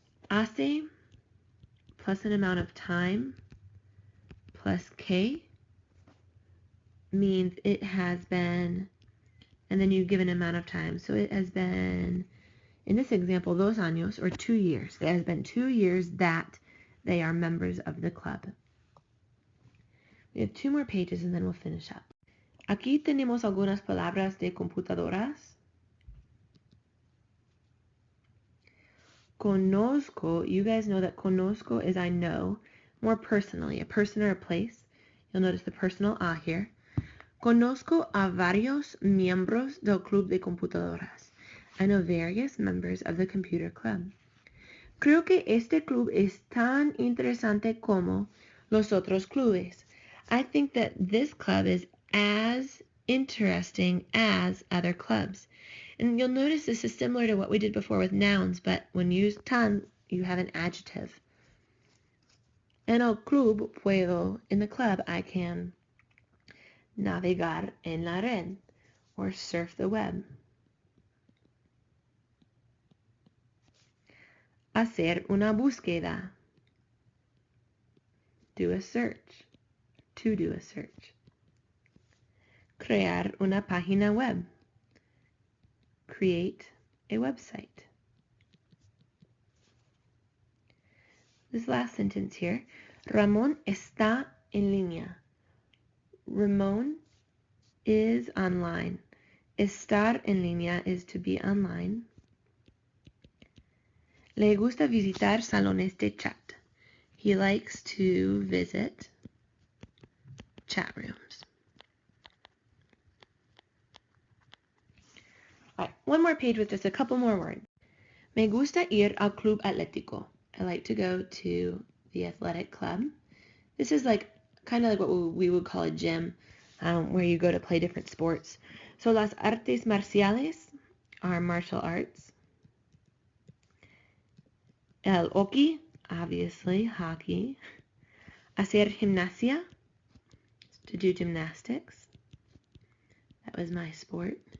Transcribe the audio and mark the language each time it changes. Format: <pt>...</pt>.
<en>Hace plus an amount of time plus que means it has been, and then you give an amount of time. So it has been, in this example, 2 años, or 2 years. It has been 2 years that they are members of the club. We have 2 more pages and then we'll finish up.</en> <es>Aquí tenemos algunas palabras de computadoras.</es> <en>Conozco, you guys know that conozco is I know, more personally, a person or a place. You'll notice the personal a here.</en> <es>Conozco a varios miembros del club de computadoras.</es> <en>I know various members of the computer club.</en> <es>Creo que este club es tan interesante como los otros clubes.</es> <en>I think that this club is as interesting as other clubs. And you'll notice this is similar to what we did before with nouns, but when you use tan, you have an adjective.</en> <es>En el club puedo,</es> <en>in the club, I can</en> <es>navegar en la red,</es> <en>or surf the web.</en> <es>Hacer una búsqueda.</es> <en>Do a search. To do a search.</en> <es>Crear una página web.</es> <en>Create a website. This last sentence here.</en> <es>Ramón está en línea.</es> <en>Ramón is online.</en> <es>Estar en línea</es> <en>is to be online.</en> <es>Le gusta visitar salones de chat.</es> <en>He likes to visit chat rooms. All right, one more page with just a couple more words.</en> <es>Me gusta ir al club atlético.</es> <en>I like to go to the athletic club. This is like kind of like what we would call a gym, where you go to play different sports. So las artes marciales are martial arts. El hockey, obviously, hockey.</en> <es>Hacer gimnasia,</es> <en>to do gymnastics. That was my sport.</en>